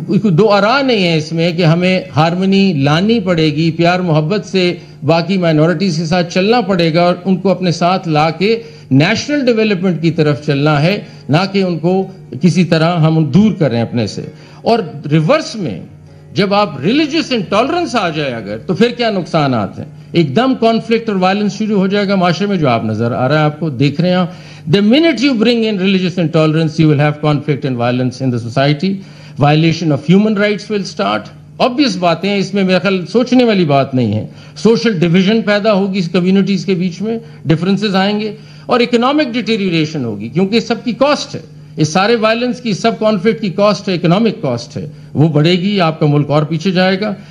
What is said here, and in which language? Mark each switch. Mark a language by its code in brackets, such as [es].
[ur] دو آراء نہیں ہے اس میں کہ ہمیں ہارمنی لانی پڑے گی، پیار محبت سے باقی مائنورٹیز کے ساتھ چلنا پڑے گا اور ان کو اپنے ساتھ لا کے نیشنل ڈیولپمنٹ کی طرف چلنا ہے، نہ کہ ان کو کسی طرح ہم دور کریں اپنے سے۔ اور ریورس میں جب آپ ریلیجس انٹالرنس آ جائے اگر، تو پھر کیا نقصانات ہیں؟ ایک دم کانفلکٹ اور وائلنس شروع ہو جائے گا معاشرے میں، جو آپ نظر آ رہا ہے، آپ کو دیکھ رہے ہیں۔ [en] The minute you bring in religious intolerance, you will have conflict and violence in the society. Violation of human rights will start. [ur] Obvious باتیں ہیں، اس میں میرا خیال سوچنے والی بات نہیں ہے۔ سوشل ڈویژن پیدا ہوگی اس کمیونٹیز کے بیچ میں، ڈفرینسز آئیں گے اور اکنامک ڈیٹیریوریشن ہوگی، کیونکہ سب کی کاسٹ ہے، اس سارے وائلنس کی، سب کانفلکٹ کی کاسٹ ہے، اکنامک کاسٹ ہے، وہ بڑھے گی، آپ کا ملک اور پیچھے جائے گا۔